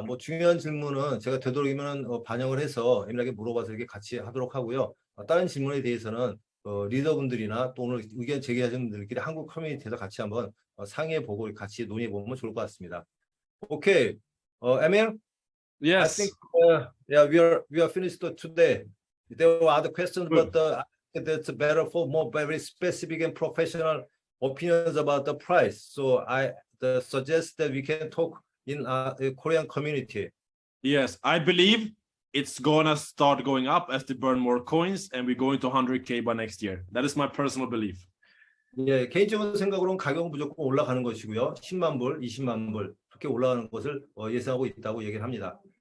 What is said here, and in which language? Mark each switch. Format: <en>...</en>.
<ko>뭐 중요한 질문은 제가 되도록이면 반영을 해서 애밀하게 물어봐서 이렇게 같이 하도록 하고요. 다른 질문에 대해서는 리더분들이나 또 오늘 의견 제기하신 분들끼리 한국 커뮤니티에서 같이 한번 상의해 보고 같이 논의해 보면 좋을 것 같습니다.</ko> <en>오케이. Emil, I think Yes. yeah, we are finished today. There were other questions, Good. but I think that's better for more very specific and professional opinions about the price. So I suggest that we can talk in the Korean community. Yes, I believe it's gonna start going up as they burn more coins, and we're going to 100K by next year. That is my personal belief.</en> <ko>예, 개인적인 생각으로는 가격은 무조건 올라가는 것이고요. 10만 불, 20만 불 그렇게 올라가는 것을 예상하고 있다고 얘기를 합니다.</ko>